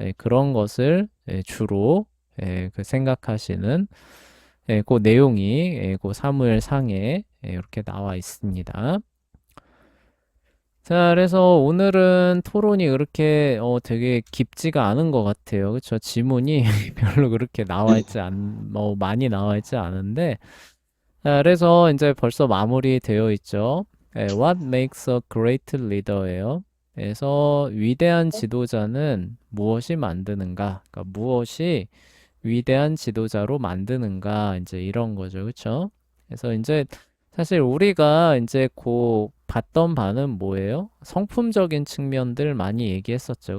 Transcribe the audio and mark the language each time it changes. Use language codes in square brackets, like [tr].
[ko] 그런 것을 주로 그 생각하시는 그 내용이 그 사무엘 상에 이렇게 나와 있습니다. 자, 그래서 오늘은 토론이 그렇게 되게 깊지가 않은 것 같아요. 그쵸? 지문이 별로 그렇게 많이 나와 있지 않은데, 자, 그래서 이제 벌써 마무리되어 있죠. [en] What makes a great leader예요. [ko] 그래서 위대한 지도자는 무엇이 만드는가? 그러니까 무엇이 위대한 지도자로 만드는가? 이제 이런 거죠. 그쵸? 그래서 이제 사실 우리가 이제 봤던 바는 뭐예요? 성품적인 측면들 많이 얘기했었죠.